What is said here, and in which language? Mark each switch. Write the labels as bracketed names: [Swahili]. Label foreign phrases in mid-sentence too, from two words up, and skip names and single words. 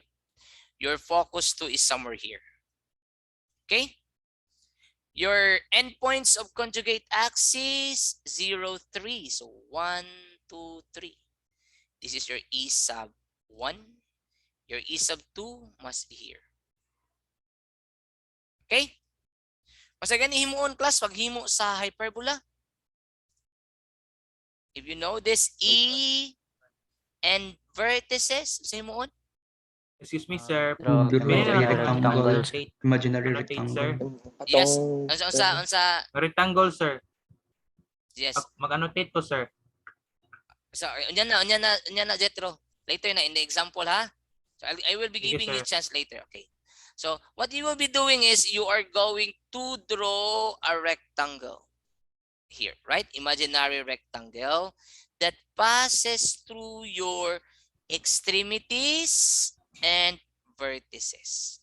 [English] Your focus 2 is somewhere here. Okay? Your endpoints of conjugate axis 0, 3. So 1, 2, 3. This is your E sub 1. Your E sub 2 must be here. Okay? [Cebuano] Mas gani himuon, class, pag himo sa hyperbola. [English] If you know this E and vertices, [Cebuano] sa himuon. [English] Excuse me, sir. To draw May a rectangle. annotate. Imaginary Annotate, sir. rectangle. Yes. [Cebuano] Atong Unsa. [English] Rectangle, sir. Yes. [Cebuano] Mag-annotate to, sir. So, unya na, Jetro. [English] Later na, in the example, ha? So, I will be giving you chance later, okay? So, what you will be doing is, you are going to draw a rectangle. Here, right? Imaginary rectangle that passes through your extremities and vertices.